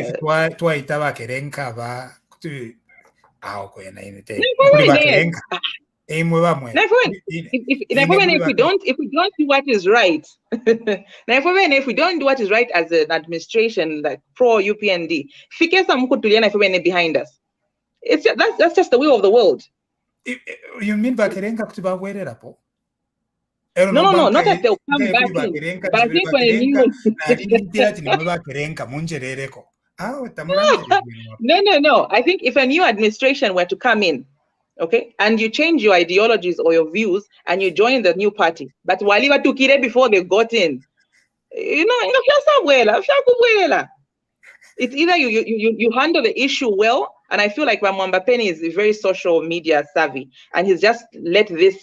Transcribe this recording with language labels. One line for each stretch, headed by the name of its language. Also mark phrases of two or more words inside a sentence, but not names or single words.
English: if we don't do what is right, if we don't do what is right as an administration, like pro UPND, behind us. That's just the will of the world. You mean
Bemba: Bakerenga kutuba werera po?
English: No, not that they'll come back in. But I think when No. I think if a new administration were to come in, okay, and you change your ideologies or your views and you join the new party, but
Bemba: waliwa tukire
English: before they got in, it's either you handle the issue well, and I feel like Mwambapeni is very social media savvy, and he's just let this.